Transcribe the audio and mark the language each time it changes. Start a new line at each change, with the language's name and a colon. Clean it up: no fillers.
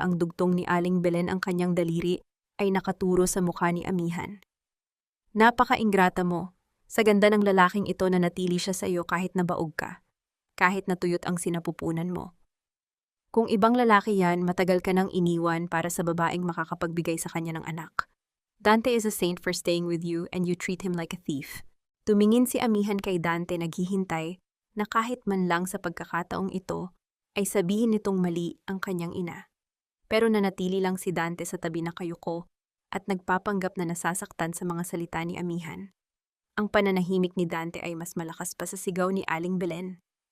Filipino: Ang dugtong ni Aling Belen, ang kanyang daliri ay nakaturo sa mukha ni Amihan. Napaka-ingrata mo. Sa ganda ng lalaking ito na natili siya sa iyo kahit nabaog ka. Kahit natuyot ang sinapupunan mo. Kung ibang lalaki yan, matagal ka nang iniwan para sa babaeng makakapagbigay sa kanya ng anak.
English: Dante is a saint for staying with you and you treat him like a thief.
Filipino: Tumingin si Amihan kay Dante, naghihintay na kahit man lang sa pagkakataong ito ay sabihin nitong mali ang kanyang ina. Pero nanatili lang si Dante sa tabi na kayuko at nagpapanggap na nasasaktan sa mga salita ni Amihan. Ang pananahimik ni Dante ay mas malakas pa sa sigaw ni Aling Belen.